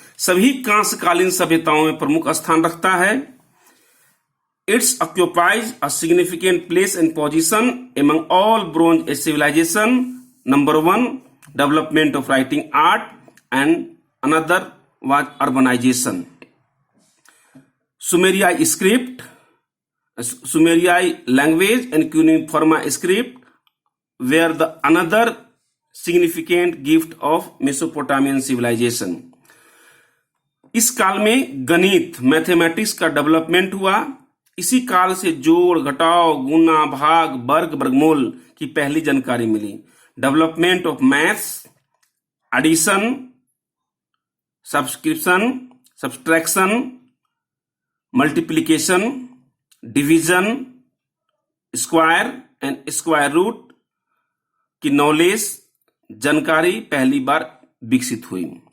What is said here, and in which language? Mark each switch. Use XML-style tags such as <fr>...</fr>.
<hi>सभी कांस्यकालीन सभ्यताओं में प्रमुख स्थान रखता है।</hi> <en>It's occupies a significant place and position among all bronze age civilisation. Number 1, development of writing art, and another was urbanisation. Sumerian script, Sumerian language and cuneiform script were the another significant gift of Mesopotamian civilization.</en> <hi>इस काल में गणित, mathematics का development हुआ। इसी काल से जोड़, घटाव, गुना, भाग, वर्ग, वर्गमूल की पहली जानकारी मिली।</hi> <en>development of maths, addition, subscription, subtraction, multiplication, division, square and square root की knowledge,</en> <hi>जानकारी पहली बार विकसित हुई।</hi>